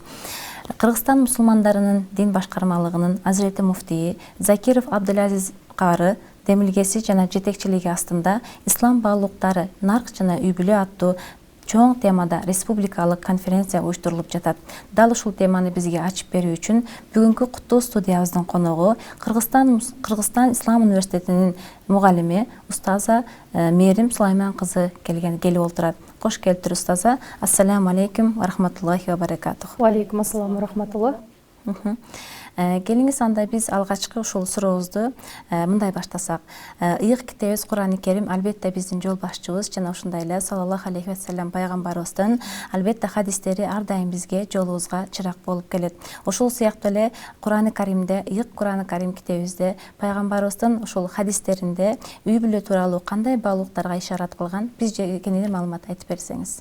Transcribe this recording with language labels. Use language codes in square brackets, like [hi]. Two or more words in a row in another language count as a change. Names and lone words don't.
[ky] Кыргызстан мусулмандарынын дин башкармалыгынын Азирети муфтийи Закиров Абдулазиз кары демилгеси жана жетекчилиги астында ислам баалуулуктары нарк жана үй бүлө аттуу чоң темада республикалык конференция уюштурулуп жатат. Дал ушул теманы бизге ачып берүү үчүн бүгүнкү куттуу студиябыздын коногу Кыргызстан Ислам университетинин мугалими устаза Мээрим Сулайман кызы келип отурат. Кош келиптир устаза. [ar] السلام عليكم ورحمة الله وبركاته. وعليكم السلام ورحمة الله. [ky] Келиңиз анда биз алгачкы ушул сурообузду мындай баштасак. Ыйык китебиз Кур'ани Керим албетте биздин жол башчыбыз жана ушундай эле [ar] صلى الله عليه وسلم [ky] пайгамбарыбыздын албетте хадистери ар дайым бизге жолубузга чырак болуп келет. Ошол сыяктуу эле Кур'ани Каримде, ыйык Кур'ани Карим китебибизде пайгамбарыбыздын ушул хадистеринде үй бүлө тууралуу кандай баалуулуктарга ишарат кылган, бизге кененирээк маалымат айтып берсеңиз.